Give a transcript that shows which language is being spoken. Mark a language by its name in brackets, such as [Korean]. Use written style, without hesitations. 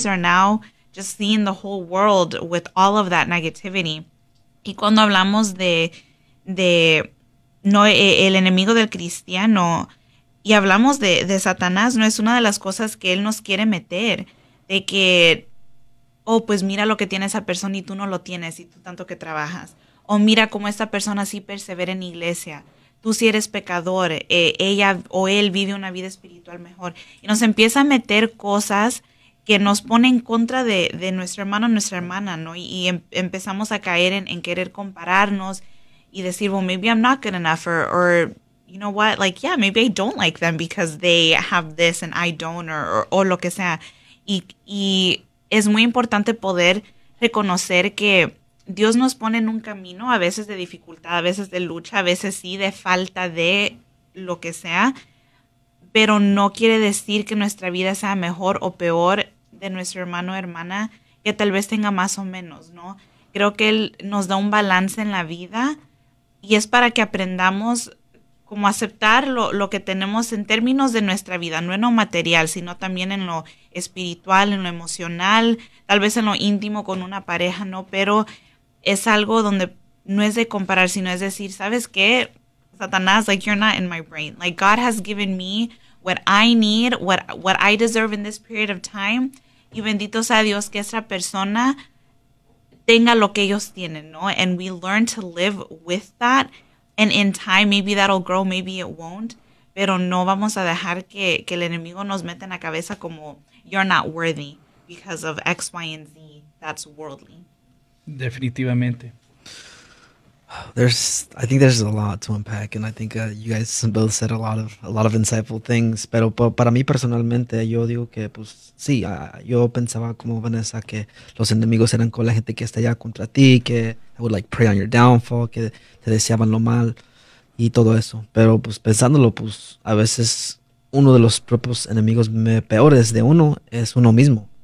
[English] are now just seeing the whole world with all of that negativity. [Spanish] Y cuando hablamos de no el enemigo del cristiano y hablamos de Satanás, no es una de las cosas que él nos quiere meter, de que, oh, pues mira lo que tiene esa persona y tú no lo tienes y tú tanto que trabajas. O mira cómo esta persona sí persevera en iglesia. Tú si eres pecador, ella o él vive una vida espiritual mejor. Y nos empieza a meter cosas que nos ponen en contra de nuestro hermano o nuestra hermana, ¿no? Y empezamos a caer en querer compararnos y decir, [English] well, maybe I'm not good enough or you know what? Like, yeah, maybe I don't like them because they have this and I don't or [Spanish] lo que sea. Y es muy importante poder reconocer que Dios nos pone en un camino a veces de dificultad, a veces de lucha, a veces sí de falta de lo que sea, pero no quiere decir que nuestra vida sea mejor o peor de nuestro hermano o hermana, que tal vez tenga más o menos, ¿no? Creo que Él nos da un balance en la vida y es para que aprendamos como aceptar lo que tenemos en términos de nuestra vida, no en lo material, sino también en lo espiritual, en lo emocional, tal vez en lo íntimo con una pareja, ¿no? Pero es algo donde no es de comparar, sino es decir, ¿sabes qué? [English] Satanás, like, you're not in my brain. Like, God has given me what I need, what I deserve in this period of time. [Spanish] Y bendito sea Dios que esa persona tenga lo que ellos tienen, ¿no? [English] And we learn to live with that. And in time, maybe that'll grow, maybe it won't. [Spanish] Pero no vamos a dejar que el enemigo nos meta en la cabeza como, [English] you're not worthy because of X, Y, and Z. That's worldly. [Spanish] Definitivamente. [English] I think there's a lot to unpack, and I think you guys both said a lot of insightful things. [Spanish] Pero para mí personalmente, yo digo que pues sí, yo pensaba como Vanessa que los enemigos eran con la gente que está allá contra ti, que [English] I would like pray on your downfall, [Spanish] que te deseaban lo mal y todo eso. Pero pues pensándolo, pues a veces uno de los propios enemigos peores de uno es uno mismo.